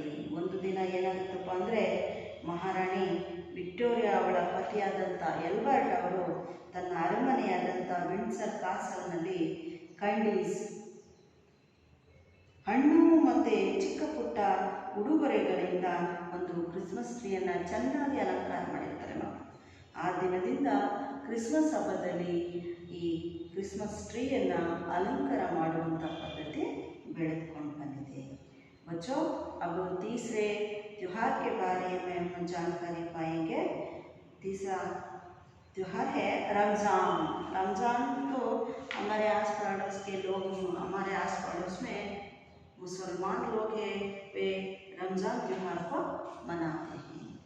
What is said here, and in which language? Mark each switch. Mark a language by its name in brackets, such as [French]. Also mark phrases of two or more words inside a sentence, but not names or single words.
[Kannada] ಒಂದು ದಿನ ಏನಾಗುತ್ತಪ್ಪ ಅಂದರೆ, ಮಹಾರಾಣಿ ವಿಕ್ಟೋರಿಯಾ ಅವಳ ಪತಿಯಾದಂಥ ಎಲ್ಬರ್ಟ್ ಅವರು ತನ್ನ ಅರಮನೆಯಾದಂಥ ವಿಂಡ್ಸರ್ ಕಾಸಲ್ನಲ್ಲಿ ಕ್ಯಾಂಡೀಸ್, ಹಣ್ಣು ಮತ್ತು ಚಿಕ್ಕ ಪುಟ್ಟ ಉಡುಗೊರೆಗಳಿಂದ ಒಂದು [English] Christmas treeyannu [Kannada] ಚೆನ್ನಾಗಿ ಅಲಂಕಾರ ಮಾಡಿರ್ತಾರೆ ಮಕ್ಕಳು. ಆ ದಿನದಿಂದ ಕ್ರಿಸ್ಮಸ್ ಹಬ್ಬದಲ್ಲಿ ಈ [English] Christmas treeyannu [Kannada] ಅಲಂಕಾರ ಮಾಡುವಂಥ ಪದ್ಧತಿ ಬೆಳೆದುಕೊಂಡು ಬಂದಿದೆ. [Hindi] बच्चों, अब तीसरे त्यौहार के बारे में हम जानकारी पाएंगे. तीसरा त्यौहार है रमज़ान. रमज़ान तो हमारे आस पड़ोस के लोग, हमारे आस पड़ोस में मुसलमान लोग हैं, वे रमज़ान त्यौहार को मनाते हैं.